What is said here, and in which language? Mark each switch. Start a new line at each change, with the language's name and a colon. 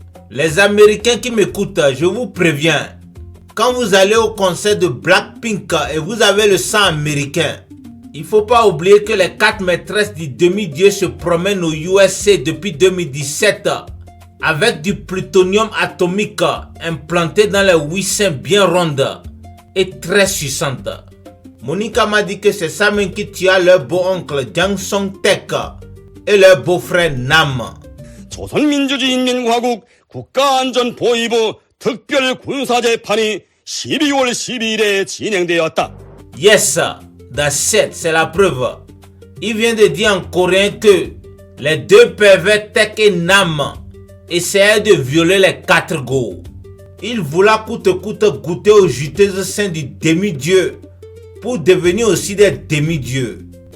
French: Les Américains qui m'écoutent, je vous préviens. Quand vous allez au concert de Blackpink et vous avez le sang américain, il ne faut pas oublier que les 4 maîtresses du demi-dieu se promènent au USC depuis 2017 avec du plutonium atomique implanté dans les 8 seins bien rondes et très suissantes. Monica m'a dit que c'est ça même qui tua leur beau-oncle Jang Song-taek et leur beau-frère Nam.
Korean: 조선민주주의인민공화국 국가안전보위부 특별군사재판이 12월 12일에 진행되었다.
English: Yes, that's it,
French: c'est la preuve. Il vient de dire en coréen que les deux pervers Taek et Nam essayait de violer les 4 go. Il voulait coûte que coûte goûter aux juteuses seins du demi-dieu pour devenir aussi des demi-dieux.